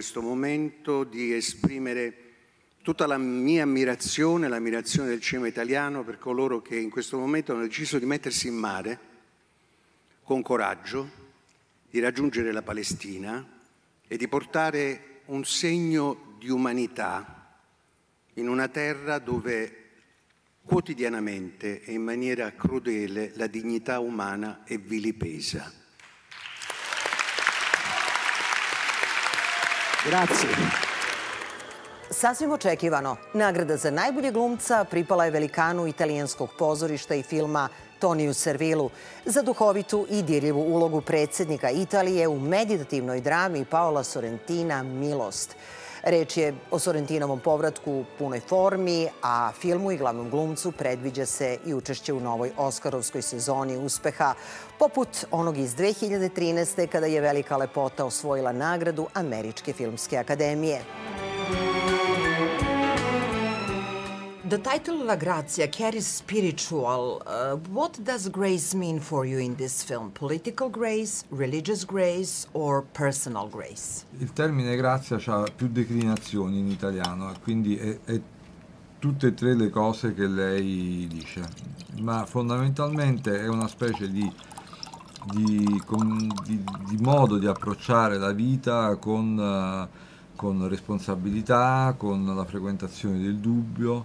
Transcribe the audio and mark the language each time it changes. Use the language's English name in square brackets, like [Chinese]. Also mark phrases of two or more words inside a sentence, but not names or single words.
[Italian] questo momento, di esprimere tutta la mia ammirazione, l'ammirazione del cinema italiano per coloro che in questo momento hanno deciso di mettersi in mare con coraggio di raggiungere la Palestina e di portare un segno di umanità in una terra dove quotidianamente e in maniera crudele la dignità umana è vilipesa. Grazie. [Serbian] Sasvim očekivano, nagrada za najbolje glumca pripala je velikanu italijanskog pozorišta i filma Toniju Servilu za duhovitu i dirljivu ulogu predsjednika Italije u meditativnoj drami Paola Sorentina Milost. Reč je o Sorentinovom povratku u punoj formi, a filmu i glavnom glumcu predviđa se i učešće u novoj Oskarovskoj sezoni uspeha, poput onog iz 2013. kada je Velika lepota osvojila nagradu Američke filmske akademije. [English] The title La Grazia carries spiritual. What does grace mean for you in this film? Political grace, religious grace, or personal grace? [Italian] Il termine grazia ha più declinazioni in italiano, quindi è tutte e tre le cose che lei dice, ma fondamentalmente è una specie di modo di approcciare la vita con responsabilità, con la frequentazione del dubbio,